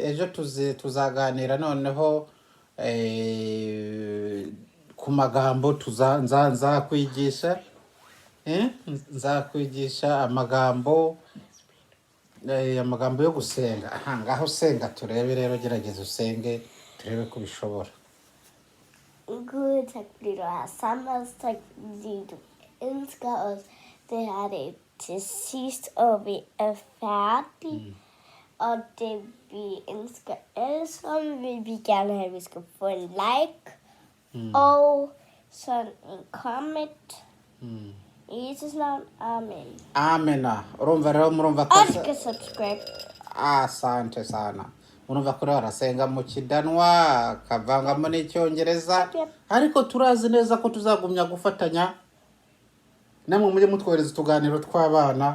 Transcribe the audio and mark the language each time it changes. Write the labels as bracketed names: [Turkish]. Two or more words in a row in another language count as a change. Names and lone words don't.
[Kinyarwanda] Ejo tuzaganira noneho ku magambo nzakwigisha. Nzakwigisha amagambo yo gusenga. Aha ngaho senga turebe rero, gerageza usenge turebe ko bishobora. [Danish] Gud, tak fordi du har samlet os. Tak fordi du elsker os. Det her det til sidst, og vi er færdige. og det vi ønsker alle sammen, vil vi gerne have, at vi skal få en like. Og sådan en comment. I Jesus navn. Amen. [Kinyarwanda] Amena. Urumva rero murumva [Danish] Og [Kinyarwanda] ko [Danish] skal subscribe. [Swahili] asante sana. [Kinyarwanda] Murumva ko rero arasenga mu kidanwa akavangamo n'icyongereza, ariko turazi neza ko tuzagumya gufatanya namwe mujye mutwohereza utuganiro tw'abana.